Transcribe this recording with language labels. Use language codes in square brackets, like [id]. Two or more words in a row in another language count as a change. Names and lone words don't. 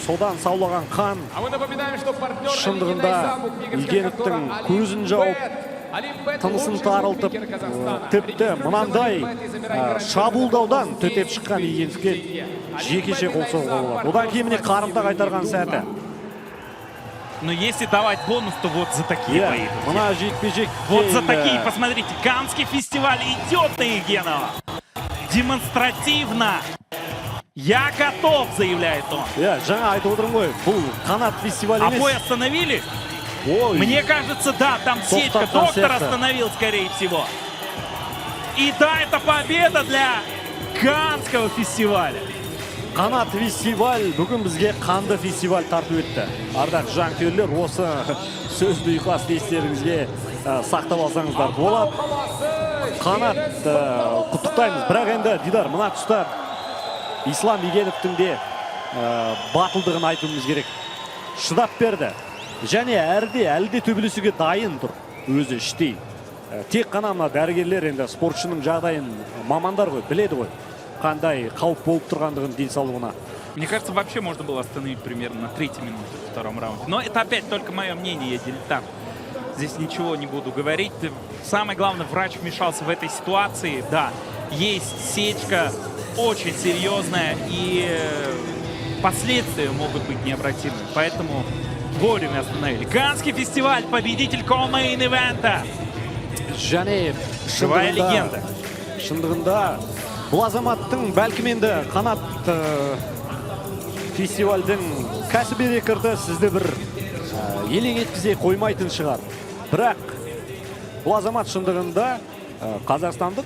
[kk] Содан саулаған қан шындығында Егеновтың көзін жауып, тынысын тарылтып, тіпті мынандай шабуылдаудан төтеп шыққан Егеновке жекеше қол соғуға болады. Одан кейін міне қарымта қайтарған сәті. [ru] Но если давать бонус, то вот за такие бои. [kk] Мына жекпе-жек. [ru] Вот за такие, посмотрите, Каннский фестиваль идет на Егенова. Демонстративно. Я готов, заявляет он. [kk] Жаңа айтып отырмын ғой, бұл Канат фестиваль емес. [ru] А бой остановили? Мне кажется, да, там сетка. Доктор остановил, скорее всего. И да, это победа для Каннского фестиваля. [kk] Канат фестиваль бүгін бізге қанды фестиваль тартып өтті. Ардақ жанкүйерлер, осы сөзді ұйқас естеріңізге сақтап алсаңыздар болады. Канат құттықтаймыз. Бірақ енді Дидар, мына тұста Ислам Егеновтың де батылдығын айтуымыз керек. Шыдап берді. Және әлде төбелесуге дайын тұр. Өзі іштей. Тек қана мына дәрігерлер енді спортшының жағдайын мамандар ғой, біледі ғой. Қандай қауіп болып тұрғандығын денсаулығына. [ru] Мне кажется, вообще можно было остановить примерно на 3-й минуте в втором раунде. Но это опять только мое мнение, я дилетант. Здесь ничего не буду говорить. Самое главное, врач вмешался в этой ситуации. Да, есть сечка очень серьезная, и последствия могут быть необратимыми. Поэтому вовремя остановили. Каннский фестиваль, победитель ко-мейн-ивента. [kk] Және [ru] живая легенда. [kk] Шындығында бұл азаматтың бәлкім енді Канат фестивальдің кәсіби рекорды сізді бір елең еткізе қоймайтын шығар. Бірақ бұл азамат шындығында қазақстандық.